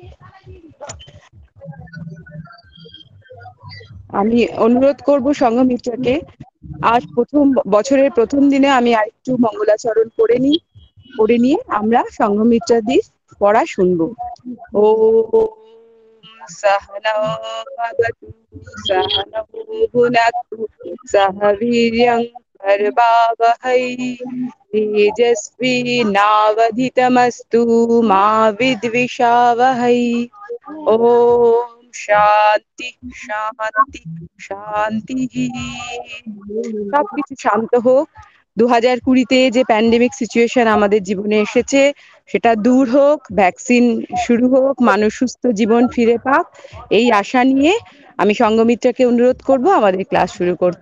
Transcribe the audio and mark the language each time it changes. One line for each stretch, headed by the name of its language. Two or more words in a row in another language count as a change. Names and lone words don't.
Bangla: আমি অনুরোধ করব সংঘমিত্রাকে, আজ বছরের প্রথম দিনে আমি আরেকটু মঙ্গলাচরণ করে নিয়ে আমরা সংঘমিত্রাদির পড়া শুনবো।
Sanskrit: ও सहनौ भवतु सहनौ भुनक्तु सह वीर्यं करवावहै तेजस्विनावधितमस्तु मा विद्विषावहै। ॐ शान्ति शान्ति শান্তি।
Bangla: সবকিছু শান্ত হোক। 2020-তে যে
English: pandemic situation
Bangla: আমাদের জীবনে এসেছে সেটা দূর হোক, ভ্যাকসিন শুরু হোক, মানুষ সুস্থ জীবন ফিরে পাক, এই আশা নিয়ে আমি সংঘমিত্রাকে অনুরোধ করব আমাদের ক্লাস শুরু করতে।